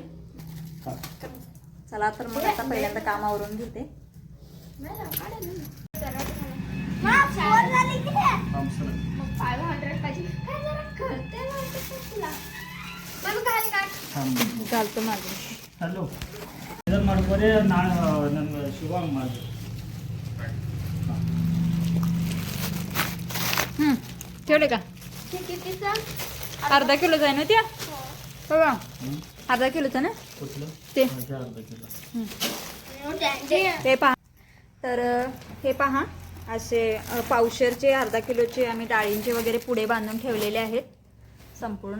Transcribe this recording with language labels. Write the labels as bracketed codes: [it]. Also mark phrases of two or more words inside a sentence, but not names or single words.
[mr] चला तर मग आता पहिल्यांदा कामावरून घेते. घालतो माझं. [kn] ಹಲೋ ಇದನ್ನು ಮಾಡ್ಬೋದೇ ನನ್ನ ಶಿವಾಂಗ್ ಮಾಡಿ [mr] ठेवले का? अर्धा किलोचा आहे ना त्या बघा, अर्धा किलोचा ना कुठलं ते. अर्धा किलो हे पहा, तर हे पहा असे पावशेरचे अर्धा किलोचे आम्ही डाळींचे वगैरे पुढे बांधून ठेवलेले आहेत संपूर्ण.